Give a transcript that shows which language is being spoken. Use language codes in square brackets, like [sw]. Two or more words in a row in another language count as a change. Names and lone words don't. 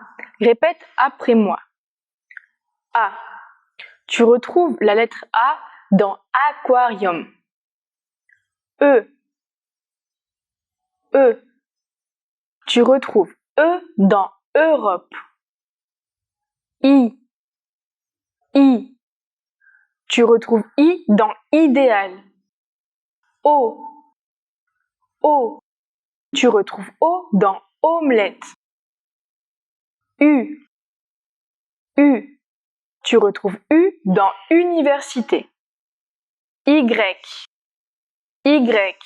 [fr] Répète après moi. A. Tu retrouves la lettre A dans aquarium. E. E. Tu retrouves E dans Europe. I. I. Tu retrouves I dans idéal. O. O. Tu retrouves O dans omelette. U. U. Tu retrouves U dans université. Y. Y.